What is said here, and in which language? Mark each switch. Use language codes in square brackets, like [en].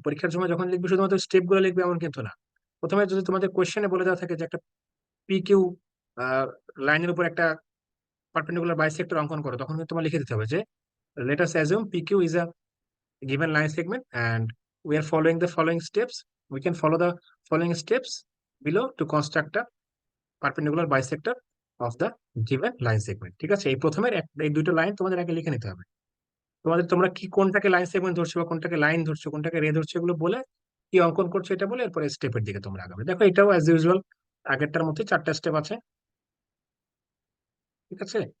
[bn] পরীক্ষার সময় যখন লিখবে শুধুমাত্র স্টেপ গুলো লিখবে এমন কিন্তু না। প্রথমে যদি তোমাদের কোশ্চেনে বলে দেওয়া থাকে যে একটা পি কিউ লাইনের উপর একটা পারপেন্ডিকুলার বাইসেক্টর অঙ্কন করো, তখন কিন্তু তোমার লিখে দিতে হবে যে [en] Let us assume P Q is a given line segment and we are following the following steps. We can follow the following steps below to construct a perpendicular bisector of the given line segment. [bn] ঠিক আছে, এই প্রথমের এই দুটো line তোমাদের আগে লিখে নিতে হবে। তোমরা কি কোনটাকে লাইন সেগমেন্ট ধরছো বা কোনটাকে লাইন ধরছো, কোনটাকে রে ধরছো, এগুলো বলে কি অঙ্কন করছো এটা বলে এরপরে স্টেপের দিকে তোমরা আগাবে। দেখো এটাও অ্যাজ ইউজুয়াল আগেরটার মতোই 4টা স্টেপ আছে, ঠিক আছে?